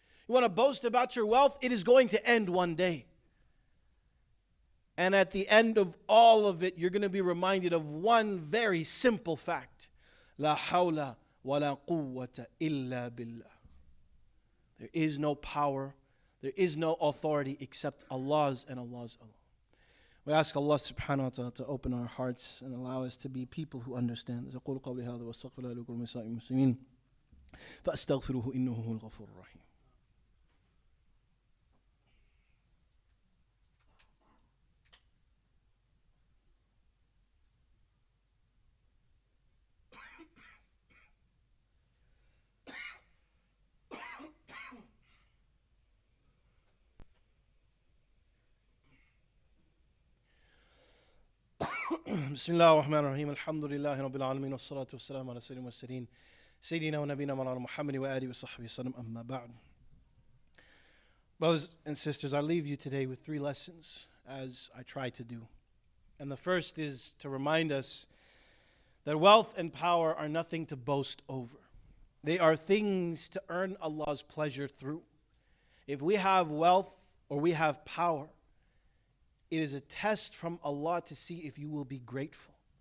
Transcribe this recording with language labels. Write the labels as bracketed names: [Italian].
[English] You want to boast about your wealth? It is going to end one day. And at the end of all of it, you're going to be reminded of one very simple fact. [Arabic] La hawla wa la quwwata illa billah. [English] There is no power, there is no authority except Allah's and Allah's alone. We ask Allah subhanahu wa ta'ala to open our hearts and allow us to be people who understand. [Arabic] أقول قولي هذا وأستغفر الله لكم ولسائر المسلمين فأستغفروه إنه هو الغفور الرحيم. بسم الله الرحمن الرحيم الحمد لله رب العالمين والصلاة والسلام على سيد المرسلين سيدنا ونبينا مولانا محمد وآله وصحبه وسلم أما بعد. [English] Brothers and sisters, I leave you today with 3 lessons as I try to do. And the first is to remind us that wealth and power are nothing to boast over. They are things to earn Allah's pleasure through. If we have wealth or we have power, it is a test from Allah to see if you will be grateful.